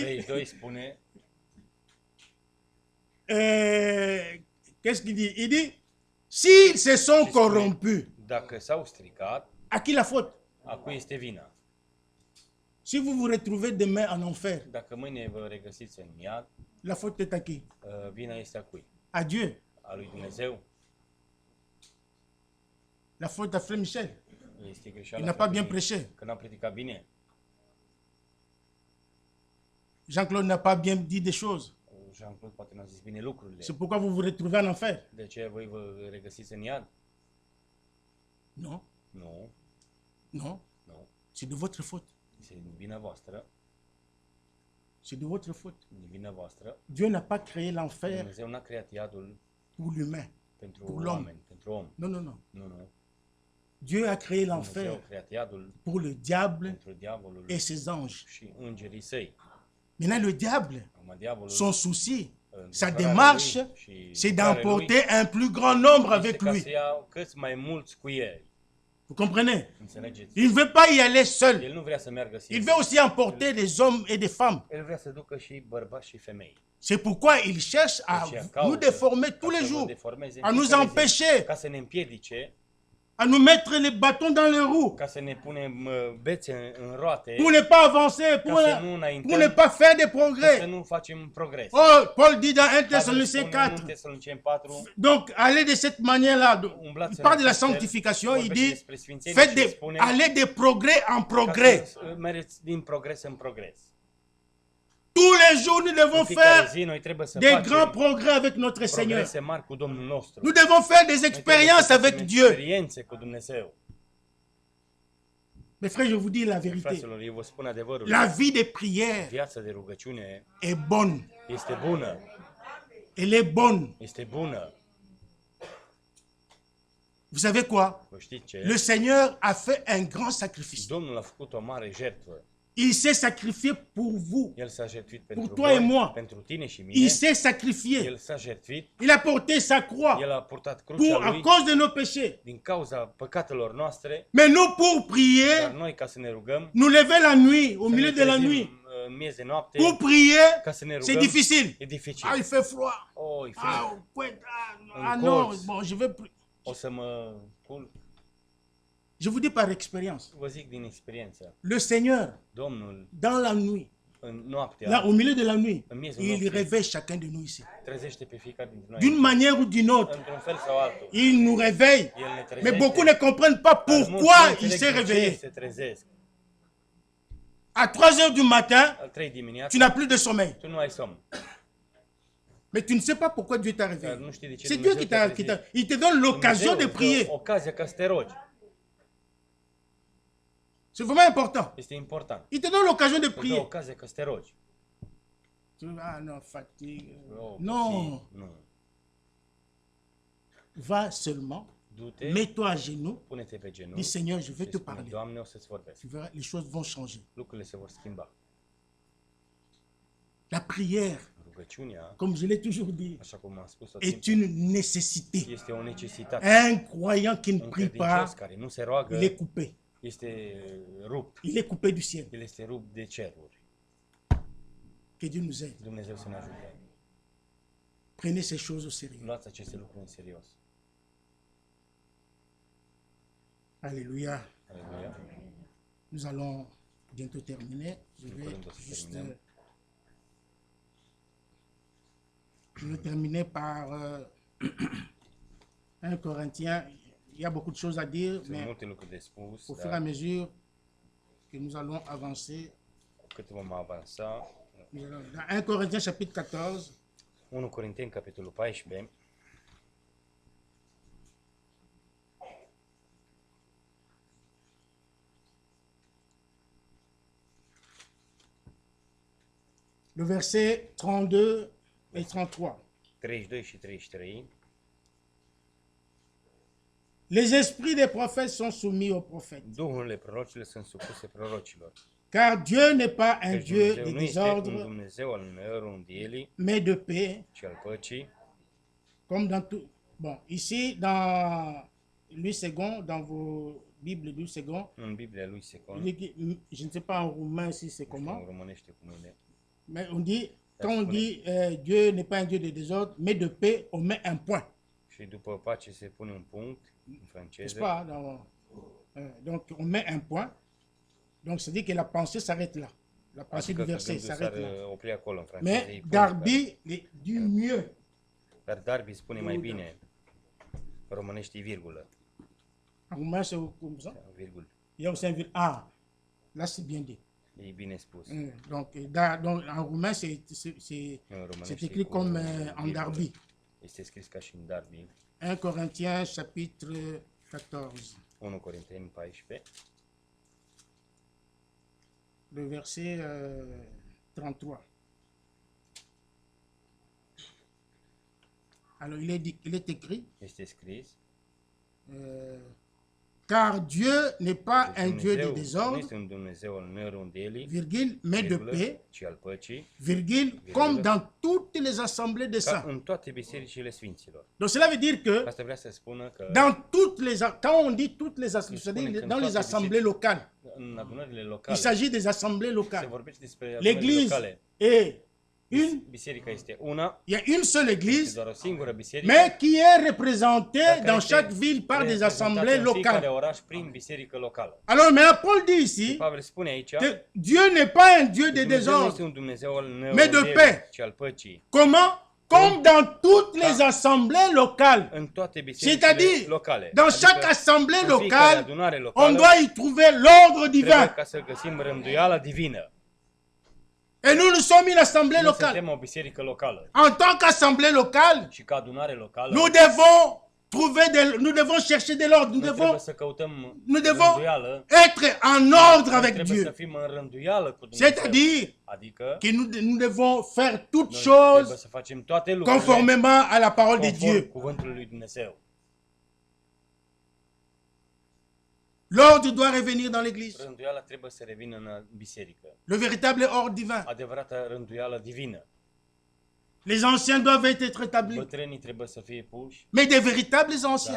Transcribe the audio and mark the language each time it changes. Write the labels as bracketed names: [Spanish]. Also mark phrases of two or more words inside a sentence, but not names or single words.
[Romanian] 32 spune, [French] qu'est-ce qu'il dit? Il dit, s'ils se sont [Romanian] și spune, [French] corrompus, [Romanian] dacă s-au stricat, [French] à qui la faute? [Romanian] a cui este vina? [French] Si vous vous retrouvez demain en enfer, [Romanian] Dacă mâine vă regăsiți în iad, [French] la faute est à qui? [Romanian] vina este a cui? [French] À Dieu. [Romanian] A lui Dumnezeu? [French] La faute à Frère Michel. [Romanian] Este [French] Il [Romanian] greșeala [French] n'a pas bien [Romanian] fratului, [French] prêché. [Romanian] că n-a predicat bine. [French] Jean-Claude n'a pas bien dit des choses. [Romanian] Jean-Claude poate n-a zis bine lucrurile. [French] C'est pourquoi vous vous retrouvez en enfer. [Romanian] De ce voi vă regăsiți în iad? [French] Non, [Romanian] Nu, [French] non. [Romanian] nu. [French] C'est de votre faute. [Romanian] Este din vina voastră, [French] C'est de votre faute. [Romanian] din vina voastră. [French] Dieu n'a pas créé l'enfer [Romanian] Dumnezeu n-a creat iadul [French] pour l'humain. [Romanian] pentru [French] Pour l'homme. [Romanian] oameni, pentru om. [French] Non, non, non. [Romanian] Nu, nu. [French] Dieu a créé [Romanian] Dumnezeu a [French] l'enfer [Romanian] creat iadul [French] pour le diable [Romanian] pentru diavolul [French] et ses anges. [Romanian] și îngerii săi. [French] Maintenant, le diable, [Romanian] Acum diavolul, [French] son souci, sa [Romanian] lucrarea [French] démarche, [Romanian] lui și [French] c'est [Romanian] lucrarea lui [French] d'emporter un plus grand nombre [Romanian] este [French] avec [Romanian] ca [French] lui. [Romanian] să ia cât mai mulți cu el. [French] Vous comprenez? [Romanian] Înțelegeți? [French] Il ne veut pas y aller seul. [Romanian] El nu vrea să meargă [French] Il [Romanian] singur. [French] veut aussi emporter des hommes et des femmes. [Romanian] El vrea să ducă și bărbați și femei. [French] C'est pourquoi il cherche à [Romanian] Deci [French] nous [Romanian] caută [French] déformer [Romanian] ca [French] tous les [Romanian] să vă [French] jours, [Romanian] deformeze în [French] à nous [Romanian] fiecare zi, [French] empêcher [Romanian] ca să ne împiedice [French] à nous mettre les bâtons dans les roues, [Romanian] ca să ne punem bețe în roate, [French] pour ne pas avancer, pour ne pas faire de [Romanian] să [French] progrès. [Romanian] nu facem progres. [French] Oh, Paul dit dans 1 [Romanian] Pavel [French] Thessaloniciens [Romanian] spune în [French] 4. [Romanian] Tesaloniceni 4, [French] Donc, allez de cette manière-là. Il parle de la sanctification. Il dit, allez de progrès en progrès. [Romanian] ca să mergeți din progres în progres. [French] Tous les jours, nous devons [Romanian] În fiecare [French] faire [Romanian] zi noi trebuie să [French] des grands [Romanian] facem [French] progrès avec notre Seigneur. [Romanian] progrese mari cu Domnul nostru. [French] Nous devons faire des [Romanian] Noi trebuie [French] expériences [Romanian] să facem [French] avec Dieu. [Romanian] experiențe cu Dumnezeu. [French] Mes frères, je vous dis la vérité. [Romanian] Fraților, eu vă spun adevărul. [French] La vie de prière [Romanian] Viața de rugăciune [French] est bonne. [Romanian] este bună. [French] Elle est bonne. [Romanian] Este bună. [French] Vous savez quoi? [Romanian] Vă știți ce? [French] Le Seigneur a fait un grand sacrifice. [Romanian] Domnul a făcut o mare jertfă. [French] Il s'est sacrifié pour vous. [Romanian] El s-a jertfit pentru [French] toi et moi. [Romanian] pentru tine și [French] Il [Romanian] mine. [French] s'est sacrifié. [Romanian] El s-a jertfit. [French] Il a porté sa croix [Romanian] El a purtat [French] pour, [Romanian] crucea [French] à [Romanian] lui [French] cause de nos péchés. [Romanian] din cauza păcatelor noastre. [French] Mais nous, pour [Romanian] Dar [French] prier, [Romanian] noi, ca să ne rugăm, [French] nous lever la nuit, au [Romanian] să [French] milieu [Romanian] ne [French] de la [Romanian] trezim [French] nuit, [Romanian] în miez de noapte, [French] pour prier, [Romanian] ca să ne [French] c'est [Romanian] rugăm, [French] difficile. [Romanian] e dificil. [French] Ah, il fait froid. [Romanian] Oh, e frig. [French] Ah, ouais, ah, [Romanian] Un [French] non, [Romanian] colț. [French] bon, je vais plus. [Romanian] O să mă culc. [French] Je vous dis par expérience, [Romanian] Vă zic din experiență. [French] le Seigneur, [Romanian] Domnul, [French] dans la nuit, [Romanian] în noaptea, [French] là, au milieu de la nuit, [Romanian] în miezul [French] il [Romanian] nopții, [French] réveille chacun de nous ici. [Romanian] trezește pe fiecare dintre noi. [French] D'une manière ou d'une autre, [Romanian] Într-un fel sau altul. [French] il nous réveille. [Romanian] El ne [French] Mais [Romanian] trezește. [French] beaucoup ne comprennent pas [Romanian] Dar mulți [French] pourquoi [Romanian] nu [French] il [Romanian] înțeleg [French] s'est [Romanian] de ce [French] réveillé. [Romanian] se trezesc. [French] À 3 heures du matin, [Romanian] La 3 [French] tu [Romanian] dimineața, [French] n'as plus de sommeil. [Romanian] tu nu ai somn. [French] Mais tu ne sais pas pourquoi Dieu t'a [Romanian] Dar [French] réveillé. [Romanian] nu știi de ce [French] C'est Dieu [Romanian] Dumnezeu [French] qui [Romanian] te-a [French] t'a. [Romanian] trezit. [French] Il te donne l'occasion [Romanian] Dumnezeu [French] de [Romanian] îți dă [French] prier. [Romanian] ocazia ca să te rogi. [French] C'est vraiment important. [Romanian] Este important. [French] Il te donne l'occasion de [Romanian] Îți dă [French] prier. [Romanian] ocazia ca să te rogi. [French] Ah non, fatigue. [Romanian] Oh, [French] Non. [Romanian] Nu. [French] Va seulement, [Romanian] Du-te, [French] mets-toi à genoux. [Romanian] pune-te pe [French] Dis [Romanian] genunchi [French] Seigneur, je vais [Romanian] și te spune, [French] parler. [Romanian] Doamne, o să-ți vorbesc. [French] Tu verras, les choses vont changer. [Romanian] Lucrurile se vor schimba. [French] La prière, [Romanian] Rugăciunea, [French] comme je l'ai toujours dit, [Romanian] așa cum am spus tot [French] est [Romanian] timpul, [French] une nécessité. [Romanian] este o necesitate. [French] Un croyant qui ne [Romanian] Un [French] prie [Romanian] credincios [French] pas, [Romanian] care nu se roagă [French] il est coupé. [Romanian] este rupt. [French] Il est coupé du ciel. [Romanian] El este rupt de ceruri. [French] Que Dieu nous aide. [Romanian] Dumnezeu să ne ajute. [French] Prenez ces choses au sérieux. [Romanian] Luați aceste lucruri în serios. [French] Alléluia. [Romanian] Aleluia. [French] Nous allons bientôt terminer. Je vais terminer par 1 Corinthiens. Il y a beaucoup de choses à dire, [Romanian] Sunt [French] mais [Romanian] multe lucruri de spus, [French] au fur et à [Romanian] dar [French] mesure que nous allons avancer, [Romanian] cu cât vom avansa, [French] dans 1 Corinthiens chapitre 14, [Romanian] 1 Corinteni, capitolul 14, [French] le verset 32 et 33. [Romanian] 32 și 33. [French] Les esprits des prophètes sont soumis aux prophètes, [Romanian] Duhurile prorocilor sunt supuse prorocilor. [French] car Dieu n'est pas un [Romanian] Căci [French] Dieu [Romanian] Dumnezeu [French] de [Romanian] nu este un [French] désordre, [Romanian] Dumnezeu al neînrundielii, [French] mais de paix, [Romanian] ci al păcii, [French] comme dans tout. Bon, ici, dans Louis II, dans vos Bibles Louis II, [Romanian] în Biblia lui Secon, [French] je ne sais pas en roumain si c'est [Romanian] în [French] comment, [Romanian] românește cum e, [French] mais on dit, quand on dit Dieu n'est pas un Dieu de désordre, mais de paix, on met un point. [Romanian] și după pace se pune un punct în [French] N'est-ce [Romanian] franceză, [French] pas? Donc, on met un point. Donc, c'est-à-dire que la pensée s'arrête là. La pensée [Romanian] adică [French] du [Romanian] că [French] verset [Romanian] gândul [French] s'arrête [Romanian] s-ar [French] là. [Romanian] opri acolo în franceză. e [French] Mais [Romanian] punct, [French] Darby, du mieux. [Romanian] dar Darby spune mai bine, românește virgulă, [French] En roumain, c'est comme ça. [Romanian] virgul, [French] Il y a aussi un virgule. Ah, là, c'est bien dit. [Romanian] e bine spus. [French] Donc, donc, en roumain, c'est [Romanian] În românește [French] écrit [Romanian] cu [French] comme en [Romanian] virgulă. [French] Darby. [Romanian] Este scris ca și în Darby, [French] 1 Corinthiens, chapitre 14, [Romanian] 1 Corinteni 14, [French] le verset 33. Alors, il est écrit, [Romanian] este scris, [French] car Dieu n'est pas un Dieu de [Romanian] Dumnezeu nu [French] désordre, [Romanian] este un Dumnezeu al neînrundielii, [French] virgule, mais de [Romanian] virgulă, [French] paix, [Romanian] ci al păcii, [French] virgule, comme dans toutes les assemblées de [Romanian] ca [French] saints. [Romanian] în toate bisericile sfinților. [French] Donc cela veut dire que [Romanian] Asta vrea să spună că [French] dans toutes les, quand on dit toutes les assemblées, c'est-à-dire dans les assemblées locales, [Romanian] în adunările [French] il [Romanian] locale [French] s'agit des assemblées [Romanian] se [French] locales. [Romanian] vorbește despre adunările [French] L'église [Romanian] locale. [French] est [Romanian] Biserica este una, [French] il y a une seule [Romanian] este [French] église, [Romanian] doar o singură biserică, [French] mais qui est représentée [Romanian] dar care [French] dans [Romanian] este [French] chaque ville par des [Romanian] reprezentată [French] assemblées [Romanian] în fiecare [French] locales. [Romanian] oraș prin biserică locală. [French] Alors maintenant, Paul dit ici [Romanian] Pavel spune aici, [French] que Dieu n'est pas un Dieu de [Romanian] Dumnezeu nu este [French] désordre. [Romanian] un Dumnezeu al [French] mais de [Romanian] neordinii, [French] paix. [Romanian] ci al păcii. [French] Comment? Comme dans toutes les assemblées locales. [Romanian] În toate bisericile [French] C'est-à-dire, [Romanian] locale. [French] dans chaque assemblée [Romanian] în fiecare [French] locale, [Romanian] adunare [French] on [Romanian] locală, [French] doit y trouver l'ordre [Romanian] trebuie [French] divin. [Romanian] ca să găsim rânduiala divină. [French] Et nous sommes une assemblée [Romanian] Noi [French] locale. [Romanian] suntem o biserică locală. [French] En tant qu'assemblée locale, [Romanian] Și ca adunare locală, [French] nous devons chercher de l'ordre. [Romanian] noi trebuie să căutăm [French] nous devons [Romanian] rânduială. [French] être en ordre [Romanian] Noi [French] avec [Romanian] trebuie să [French] Dieu. [Romanian] fim în rânduială cu Dumnezeu. [French] C'est-à-dire [Romanian] Adică [French] que nous devons faire toutes [Romanian] noi trebuie [French] choses [Romanian] să facem toate lucrurile [French] conformément à la parole de [Romanian] conform [French] Dieu. [Romanian] cuvântului lui Dumnezeu. [French] L'ordre doit revenir dans l'église. [Romanian] Rânduiala trebuie să revină în biserică. [French] Le véritable ordre divin. [Romanian] Adevărata rânduială divină. [French] Les anciens doivent être établis. [Romanian] Bătrânii trebuie să fie puși, [French] Mais des véritables anciens.